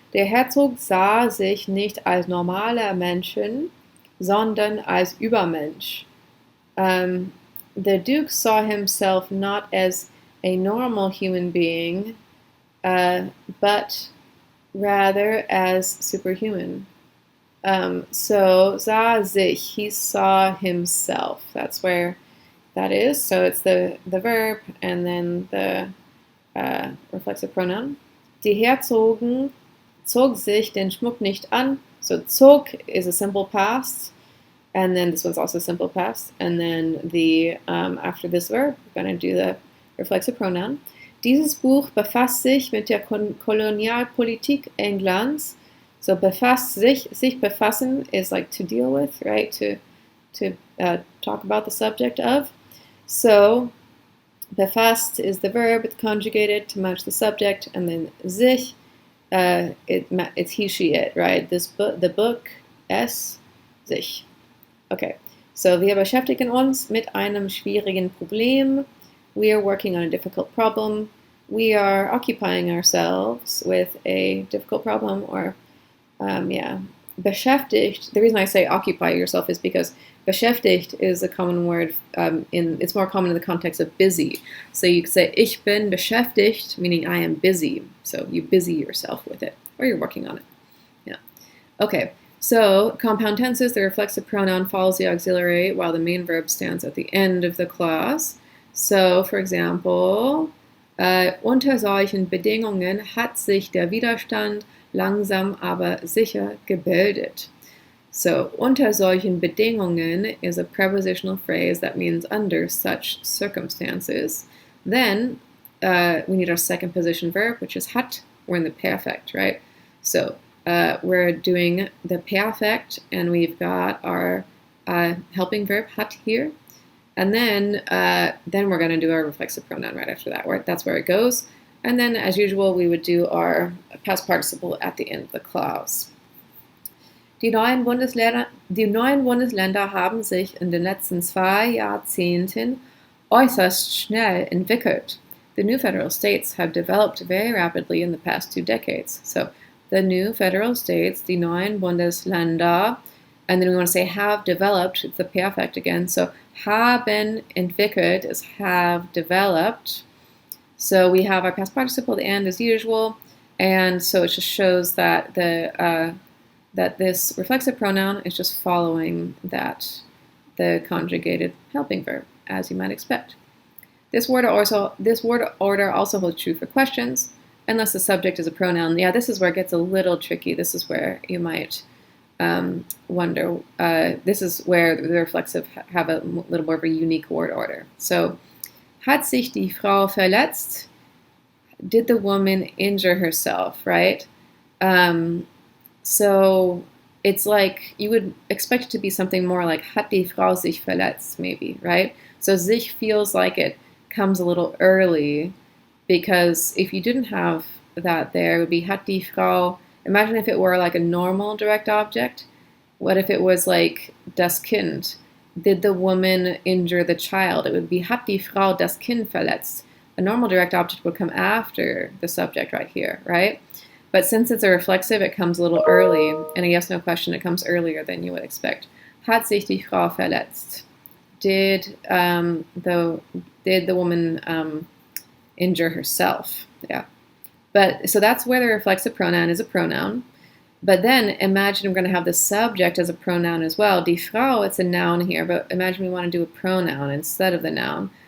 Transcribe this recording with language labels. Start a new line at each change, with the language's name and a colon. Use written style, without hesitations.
German: Der Herzog sah sich nicht als normaler Menschen, sondern als Übermensch.
English: The Duke saw himself not as a normal human being, but rather as superhuman.
German: So sah sich,
English: he saw himself. That's where that is. So it's the verb and then the reflexive pronoun.
German: Die Herzogen zog sich den Schmuck nicht an.
English: So zog is a simple past. And then this one's also simple past. And then the after this verb, we're going to do the reflexive pronoun.
German: Dieses Buch befasst sich mit der Kolonialpolitik Englands.
English: So
German: befasst sich befassen
English: is like to deal with, right? To talk about the subject of. So befasst is the verb, it's conjugated to match the subject, and then sich, it's he, she, it, right? The book, es, sich.
German: Okay, so wir beschäftigen uns mit einem schwierigen Problem.
English: We are working on a difficult problem. We are occupying ourselves with a difficult problem, or beschäftigt. The reason I say occupy yourself is because Beschäftigt is a common word. It's more common in the context of busy. So you could say,
German: ich bin beschäftigt,
English: meaning I am busy. So you busy yourself with it, or you're working on it. Yeah. Okay. So compound tenses, the reflexive pronoun follows the auxiliary while the main verb stands at the end of the clause. So, for example,
German: unter solchen Bedingungen hat sich der Widerstand langsam aber sicher gebildet.
English: So,
German: unter solchen Bedingungen
English: is a prepositional phrase that means under such circumstances. Then we need our second position verb, which is hat. We're in the perfect, right? So we're doing the perfect, and we've got our helping verb hat here. And then we're going to do our reflexive pronoun right after that. That's where it goes. And then, as usual, we would do our past participle at the end of the clause.
German: Die neuen Bundesländer haben sich in den letzten 2 Jahrzehnten äußerst schnell entwickelt.
English: The new federal states have developed very rapidly in the past 2 decades. So the new federal states,
German: die neuen Bundesländer,
English: and then we want to say have developed, it's the perfect again. So
German: haben entwickelt
English: is have developed. So we have our past participle at the end as usual, and so it just shows that that this reflexive pronoun is just following the conjugated helping verb, as you might expect. This word order also holds true for questions, unless the subject is a pronoun. Yeah, this is where it gets a little tricky. This is where you might wonder. This is where the reflexive have a little more of a unique word order.
German: So, hat sich die Frau verletzt?
English: Did the woman injure herself, right? So it's like you would expect it to be something more like
German: hat die Frau sich verletzt,
English: maybe, right? So sich feels like it comes a little early, because if you didn't have that there, it would be
German: hat die Frau.
English: Imagine if it were like a normal direct object. What if it was like
German: das Kind?
English: Did the woman injure the child? It would be
German: hat die Frau das Kind verletzt.
English: A normal direct object would come after the subject right here, right? But since it's a reflexive, it comes a little early. And a yes-no question, it comes earlier than you would expect.
German: Hat sich die Frau verletzt?
English: Did the woman injure herself? Yeah. But so that's where the reflexive pronoun is a pronoun. But then imagine we're going to have the subject as a pronoun as well. Die Frau, it's a noun here, but imagine we want to do a pronoun instead of the noun.